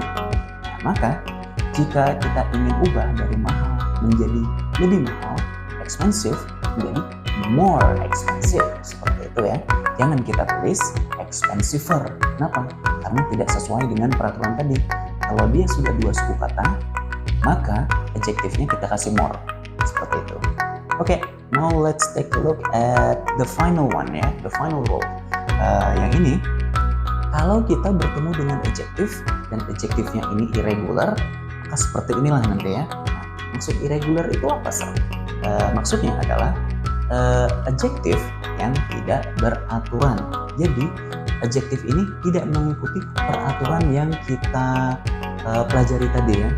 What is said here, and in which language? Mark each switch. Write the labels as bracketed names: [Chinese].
[Indonesian] Nah, maka jika kita ingin ubah dari mahal menjadi lebih mahal, expensive menjadi [English] more expensive, [Indonesian] seperti itu ya. Jangan kita tulis expensiver. Kenapa? Karena tidak sesuai dengan peraturan tadi. Kalau dia sudah 2 suku kata, maka adjektifnya kita kasih more, seperti itu. [English] Oke, now let's take a look at the final one ya, the final rule. [Indonesian] Yang ini, kalau kita bertemu dengan adjective dan adjektifnya ini irregular, maka seperti inilah nanti ya. Nah, maksud irregular itu apa sih? Maksudnya adalah adjektif yang tidak beraturan. Jadi adjektif ini tidak mengikuti peraturan yang kita pelajari tadi ya.